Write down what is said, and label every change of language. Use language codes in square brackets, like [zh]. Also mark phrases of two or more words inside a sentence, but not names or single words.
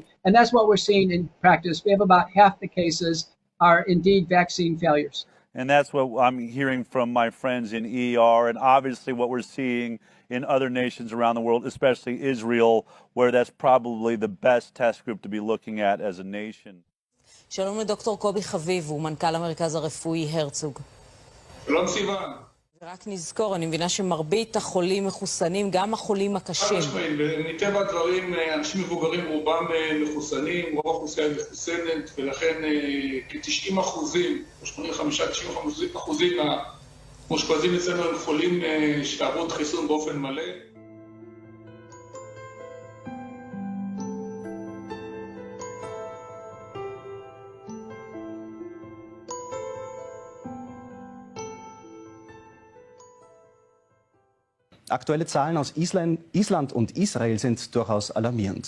[en] And that's what we're seeing in practice. We have about half the cases are indeed vaccine failures. And that's what I'm hearing from my friends in ER, and obviously what we're seeing in other nations around the world, especially Israel, where that's probably the best test group to be looking at as a nation. [he] שלום לדוקטור קובי חביב, הוא מנכ"ל המרכז הרפואי הרצוג. שלום סיוון. ורק נזכור, אני מבינה שמרבית החולים מחוסנים, גם החולים הקשים. מטבע הדברים, אנשים מבוגרים רובם מחוסנים, רוב האוכלוסייה מחוסנת, ולכן כ-90%, 85-90% מהמאושפזים אצלנו הם חולים שעברו את חיסון באופן מלא. [de] Aktuelle Zahlen aus Island und Israel sind durchaus alarmierend.